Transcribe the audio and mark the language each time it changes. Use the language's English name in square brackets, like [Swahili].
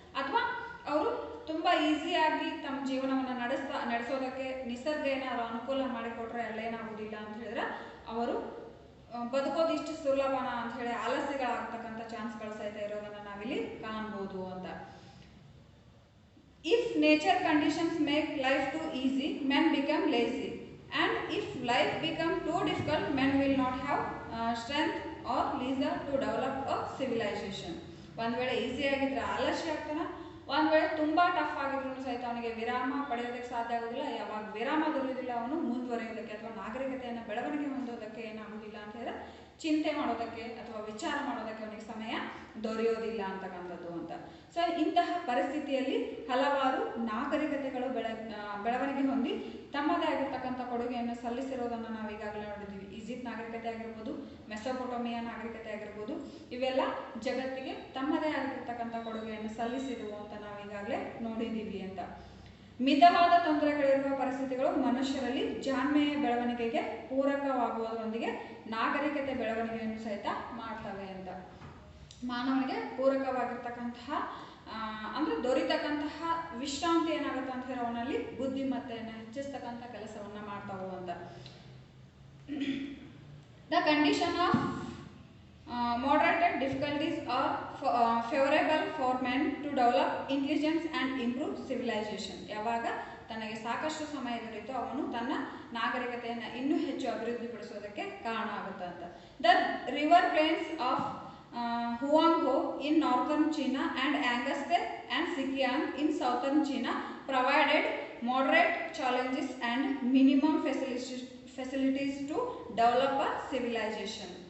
[Kannada] ಅಥವಾ ಅವರು ತುಂಬಾ ಈಸಿಯಾಗಿ ತಮ್ಮ ಜೀವನವನ್ನು ನಡೆಸೋದಕ್ಕೆ ನಿಸರ್ಗ ಏನಾದ್ರು ಅನುಕೂಲ ಮಾಡಿಕೊಟ್ರೆ ಅಲ್ಲೇನಾಗುದಿಲ್ಲ ಅಂತ ಹೇಳಿದ್ರೆ ಅವರು ಬದುಕೋದು ಇಷ್ಟು ಸುಲಭನ ಅಂತ ಹೇಳಿ ಆಲಸ್ಯಗಳಾಗ್ತಕ್ಕಂಥ ಚಾನ್ಸ್ಗಳು ಸಹಿತ ಇರೋದನ್ನ ನಾವಿಲ್ಲಿ ಕಾಣ್ಬೋದು ಅಂತ. [English] If nature conditions make life too easy, men become lazy, and if life become too difficult, men will not have strength or leisure to develop a civilization. [Kannada] ಒಂದ್ ವೇಳೆ ಈಸಿ ಆಗಿದ್ರೆ ಆಲಸ್ಯ ಆಗ್ತಾನ, ಒಂದ್ ವೇಳೆ ತುಂಬಾ ಟಫ್ ಆಗಿದ್ರು ಸಹಿತ ಅವನಿಗೆ ವಿರಾಮ ಪಡೆಯೋದಕ್ಕೆ ಸಾಧ್ಯ ಆಗೋದಿಲ್ಲ. ಯಾವಾಗ ವಿರಾಮ ದೊರೆಯೋದಿಲ್ಲ ಅವನು ಮುಂದುವರಿಯೋದಕ್ಕೆ ಅಥವಾ ನಾಗರಿಕತೆಯನ್ನು ಬೆಳವಣಿಗೆ ಹೊಂದೋದಕ್ಕೆ ಏನಾಗೋದಿಲ್ಲ ಅಂತ ಹೇಳಿದ್ರೆ ಚಿಂತೆ ಮಾಡೋದಕ್ಕೆ ಅಥವಾ ವಿಚಾರ ಮಾಡೋದಕ್ಕೆ ಅವನಿಗೆ ಸಮಯ ದೊರೆಯೋದಿಲ್ಲ ಅಂತಕ್ಕಂಥದ್ದು ಅಂತ. ಸೊ ಇಂತಹ ಪರಿಸ್ಥಿತಿಯಲ್ಲಿ ಹಲವಾರು ನಾಗರಿಕತೆಗಳು ಬೆಳವಣಿಗೆ ಹೊಂದಿ ತಮ್ಮದೇ ಆಗಿರ್ತಕ್ಕಂಥ ಕೊಡುಗೆಯನ್ನು ಸಲ್ಲಿಸಿರೋದನ್ನು ನಾವು ಈಗಾಗಲೇ ನೋಡಿದ್ದೀವಿ. ಈಜಿಪ್ಟ್ ನಾಗರಿಕತೆ ಆಗಿರ್ಬೋದು, ಮೆಸೊಪೊಟೋಮಿಯಾ ನಾಗರಿಕತೆ ಆಗಿರ್ಬೋದು, ಇವೆಲ್ಲ ಜಗತ್ತಿಗೆ ತಮ್ಮದೇ ಆಗಿರ್ತಕ್ಕಂಥ ಕೊಡುಗೆಯನ್ನು ಸಲ್ಲಿಸಿದವು ಅಂತ ನಾವು ಈಗಾಗಲೇ ನೋಡಿದ್ದೀವಿ ಅಂತ. ಮಿತವಾದ ತೊಂದರೆಗಳಿರುವ ಪರಿಸ್ಥಿತಿಗಳು ಮನುಷ್ಯರಲ್ಲಿ ಜಾಣ್ಮೆಯ ಬೆಳವಣಿಗೆಗೆ ಪೂರಕವಾಗುವುದರೊಂದಿಗೆ ನಾಗರಿಕತೆ ಬೆಳವಣಿಗೆಯನ್ನು ಸಹಿತ ಮಾಡ್ತವೆ ಅಂತ. ಮಾನವನಿಗೆ ಪೂರಕವಾಗಿರ್ತಕ್ಕಂತಹ ಅಂದ್ರೆ ದೊರೀತಕ್ಕಂತಹ ವಿಶ್ರಾಂತಿ ಏನಾಗುತ್ತೆ ಅಂತ ಹೇಳಿ ಅವನಲ್ಲಿ ಬುದ್ಧಿಮತ್ತೆಯನ್ನು ಹೆಚ್ಚಿಸ್ತಕ್ಕಂಥ ಕೆಲಸವನ್ನ ಮಾಡ್ತಾವು ಅಂತ. [English] The condition of moderated difficulties are favorable for men to develop intelligence and improve civilization. [Kannada] ಯಾವಾಗ ತನಗೆ ಸಾಕಷ್ಟು ಸಮಯ ದೊರೆಯಿತು ಅವನು ತನ್ನ ನಾಗರಿಕತೆಯನ್ನು ಇನ್ನೂ ಹೆಚ್ಚು ಅಭಿವೃದ್ಧಿಪಡಿಸೋದಕ್ಕೆ ಕಾರಣ ಆಗುತ್ತೆ ಅಂತ. [English] The river plains of Huangho in northern China and Angste and Sikiang in southern China provided moderate challenges and minimum facilities to develop a civilization.